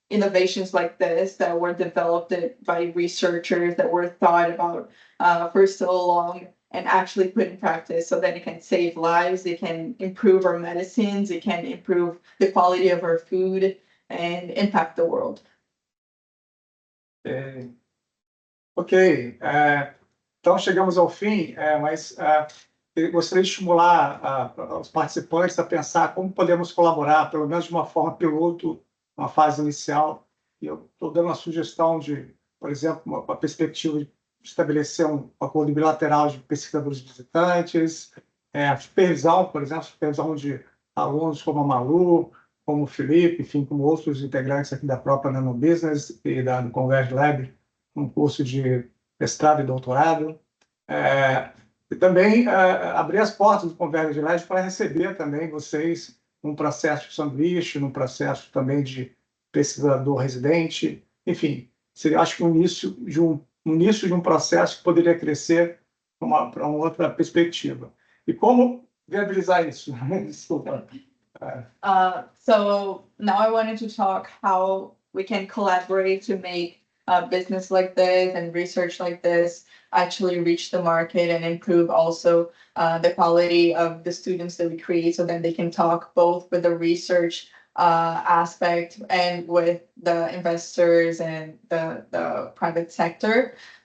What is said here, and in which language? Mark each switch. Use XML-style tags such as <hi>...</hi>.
<en>innovations like this that were developed by researchers that were thought about for so long and actually put in practice so that it can save lives, it can improve our medicines, it can improve the quality of our food and impact the world.</en> <pt>Ok, então chegamos ao fim, mas eu gostaria de estimular os participantes a pensar como podemos colaborar, pelo menos de uma forma piloto, uma fase inicial. E eu estou dando uma sugestão de, por exemplo, uma perspectiva de estabelecer um acordo bilateral de pesquisadores visitantes, supervisão, por exemplo, supervisão de alunos como a Malu, como o Filipe, enfim, como outros integrantes aqui da própria NanoBusiness e do ConvergeLab, um curso de mestrado e doutorado. E também abrir as portas do ConvergeLab para receber também vocês num processo de sanduíche, num processo também de pesquisador residente, enfim, seria, acho que um início de um processo que poderia crescer para uma outra perspectiva. E como viabilizar isso? Desculpa.</pt> <en>So now I wanted to talk how we can collaborate to make business like this and research like this actually reach the market and improve also the quality of the students that we create so that they can talk both with the research aspect and with the investors and the private sector.</en>